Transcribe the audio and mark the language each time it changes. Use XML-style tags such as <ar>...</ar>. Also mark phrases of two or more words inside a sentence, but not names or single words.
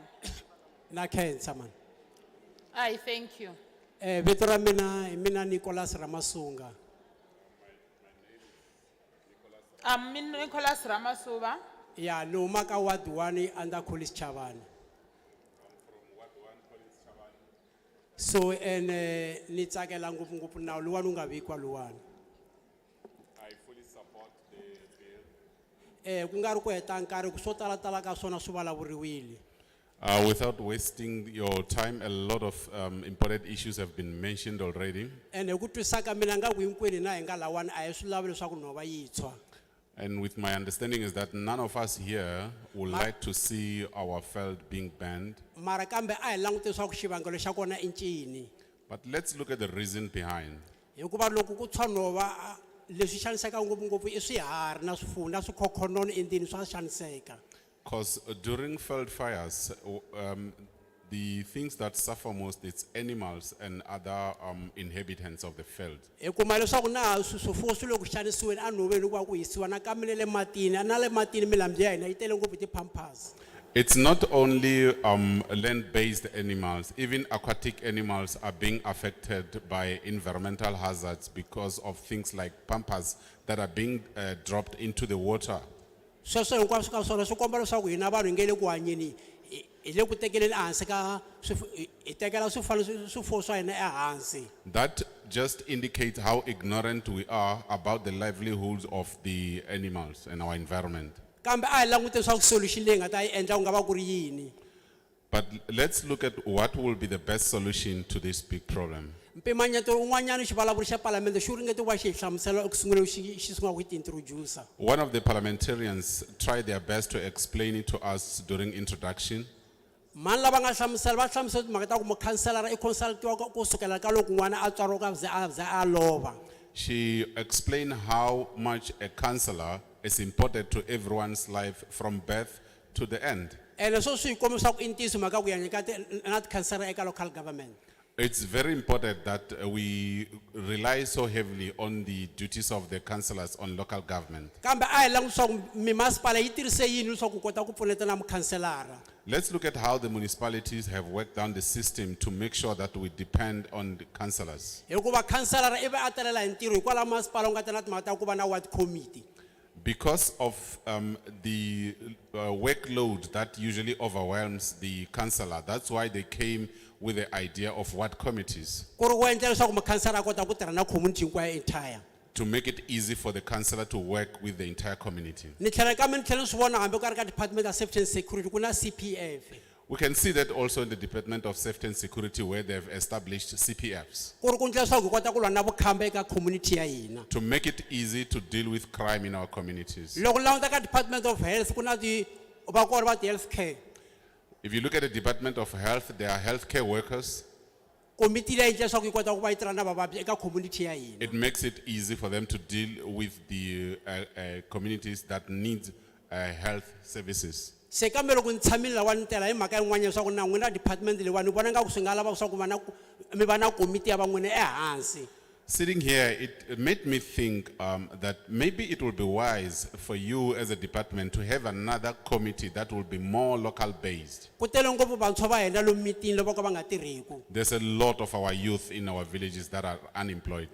<ts>Na khensa man.</ts> <en>Ai, thank you.</en> <ts>Vito ra mina hi mina Nicholas Ramasunga.</ts> <en>I'm Nicholas Ramasuva.</en> <ts>Ya ni huma ka Ward 1 under College Chavani. So ni tsakela ngopfungopfu nawu luwani wu nga vikiwa luwani.</ts> <en>I fully support the bill.</en> <ts>Ku nga ri ku heta nkarhi ku swo talatala ka swona swi vulavuriwile.</ts> <en>Without wasting your time, a lot of important issues have been mentioned already.</en> <ts>Hi ku twisisa ka mina nga ku hinkwenu na hi nga lawani a hi swi lavi leswaku nhova yi tshwa.</ts> <en>And with my understanding is that none of us here would like to see our Veld being banned.</en> <ts>Mara kambe a hi langute leswaku xivangelo xa kona i ncini.</ts> <en>But let's look at the reason behind.</en> <ts>Hikuva loko ku tshwa nhova leswi xaniseka ngopfungopfu i swiharhi na swifuwo na swikhokhononi endlwini swa xaniseka.</ts> <en>Because during Veld fires, the things that suffer most is animals and other inhabitants of the Veld.</en> <ts>Hi kuma leswaku na swifuwo swi le ku xanisiweni enhoveni ku va ku hisiwa nakambe na le matini na le matini milambu ya hina yi tele ngopfu ti-pampers.</ts> <en>It's not only land-based animals, even aquatic animals are being affected by environmental hazards because of things like pampers that are being dropped into the water.</en> <ts>Sweswo hinkwaswo ka swona swi komba leswaku hina vanhu hi nge le ku hanyeni hi le ku tekeleni ehansi ka hi tekela swifuwo swa hina ehansi.</ts> <en>That just indicates how ignorant we are about the livelihoods of the animals and our environment.</en> <ts>Kambe a hi langute leswaku solution leyi nga ta yi endla ku nga va ku ri yini.</ts> <en>But let's look at what will be the best solution to this big problem.</en> <ts>Mpimanyeto un'wanyana xivulavuri xa palamende xi ringete ku va xi hi hlamusela eku sunguleni xi sungula ku ti introducer.</ts> <en>One of the parliamentarians tried their best to explain it to us during introduction.</en> <ts>Mani lava nga hlamusela va hlamusela timhaka ta ku mukhanselara i consultiwa ku sukela ka loko n'wana a tswariwa ka ze a lova.</ts> <en>She explained how much a councillor is important to everyone's life from birth to the end.</en> <ts>Leswo swi hi kombisa ku i ntiyiso mhaka ku hanya ka na tikhansela eka</ts> <en>local government. It's very important that we rely so heavily on the duties of the councillors on local government.</en> <ts>Kambe a hi languti leswaku mimasipala yi tirhise yini leswaku kota ku pfuneta na mukhanselara.</ts> <en>Let's look at how the municipalities have worked down the system to make sure that we depend on the councillors.</en> <ts>Hikuva khanselara i va a telela hi ntirho hikwalaho masipala u nga ta na timhaka ta ku va na ward committee.</ts> <en>Because of the workload that usually overwhelms the councillor, that's why they came with the idea of ward committees.</en> <ts>Ku ri ku endla leswaku mukhanselara a kota ku tirha na community hinkwayo entire.</ts> <en>To make it easy for the councillor to work with the entire community.</en> <ts>Ni tlhela kambe ni tlhela ni swi vona hambi ku ri ka Department of Safety and Security ku na CPF.</ts> <en>We can see that also in the Department of Safety and Security where they've established CPFs.</en> <ts>Ku ri ku endla leswaku hi kota ku lwa na vukhamba eka community ya hina.</ts> <en>To make it easy to deal with crime in our communities.</en> <ts>Loko languta ka Department of Health ku na va kona va</ts> <en>health care. If you look at the Department of Health, there are healthcare workers.</en> <ts>Committee leyi endla leswaku yi kota ku va yi tirha na vavabyi eka community ya hina.</ts> <en>It makes it easy for them to deal with the communities that need health services.</en> <ts>Se kambe loko ni tshamile lawani tela hi mhaka yin'wana leswaku na n'wina department leyiwani ni vona nga ku swi nga lava leswaku mi va na committee ya va n'wina ehansi.</ts> <en>Sitting here, it made me think that maybe it would be wise for you as a department to have another committee that will be more local based.</en> <ts>Ku tele ngopfu vantshwa va hina lomu mitini loko ka va nga tirhiki.</ts> <en>There's a lot of our youth in our villages that are unemployed.</en>